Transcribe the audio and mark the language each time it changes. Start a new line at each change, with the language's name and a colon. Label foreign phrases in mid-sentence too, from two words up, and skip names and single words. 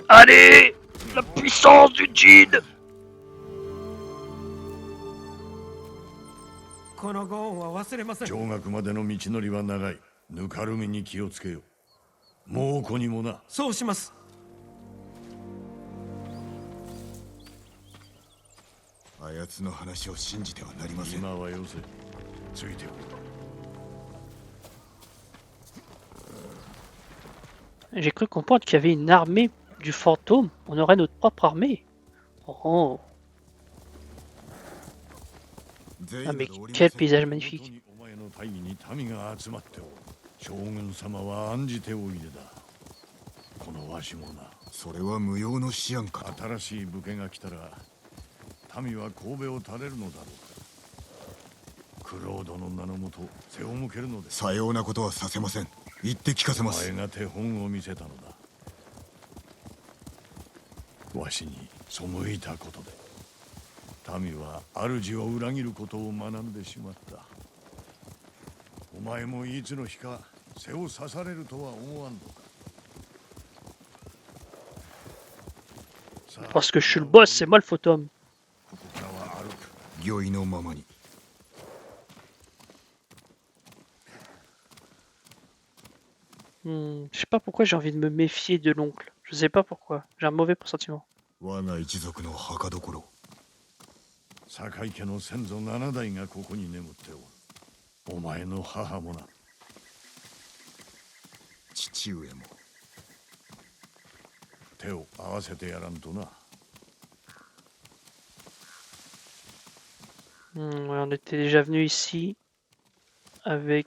French: Allez, la puissance du djinn.
Japanese: このご恩は忘れません。上学までの道のりは長い。ぬかるみに気をつけよ。猛虎にもな。そうします。あやつの話を信じてはなりません。今はよせ。ついておる。
French: J'ai cru comprendre qu'il y avait une armée du fantôme. On aurait notre propre armée. Oh, ah mais quel paysage magnifique.
Japanese: お前の大義に民が集まっておる。将軍様は案じておいでだ。このわしもな。それは無用の思案かと。新しい武家が来たら民は神戸を垂れるのだろうか。クロードの名のもと背を向けるのです。さようなことはさせません。言って聞かせおます。前が手本を見せたのだ。わしに背いたことで民は主を裏切ることを学んでしまった。お前もいつの日か背を刺されるとは思わんのか。
French: Parce que je suis le boss, c'est moi le fantôme.
Japanese: ここからは歩く。御意のままに。
French: Je sais pas pourquoi j'ai envie de me méfier de l'oncle. Je sais pas pourquoi. J'ai un mauvais pressentiment.
Japanese: 我が一族の墓所。坂井家の先祖7代がここに眠っておる。お前の母もな。父上も。手を合わせてやらんとな。
French: Ouais, on était déjà venu ici avec...